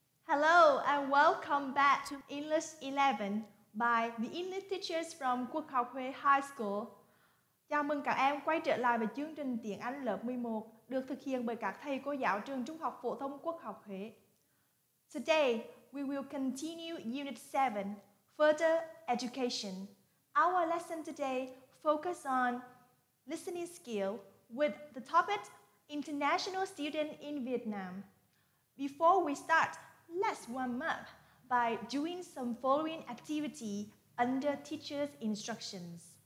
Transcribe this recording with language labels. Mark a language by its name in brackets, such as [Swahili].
[English] Hello and welcome back to English 11 by the English teachers from Quốc Học High School. [Vietnamese] Chào mừng các em quay trở lại với chương trình tiếng Anh lớp 11 được thực hiện bởi các thầy cô giáo trường Trung học phổ thông Quốc học Huế. [English] Today, we will continue Unit 7, Further Education. Our lesson today focuses on listening skill with the topic International Student in Vietnam. Before we start, let's warm up by doing some following activity under teacher's instructions.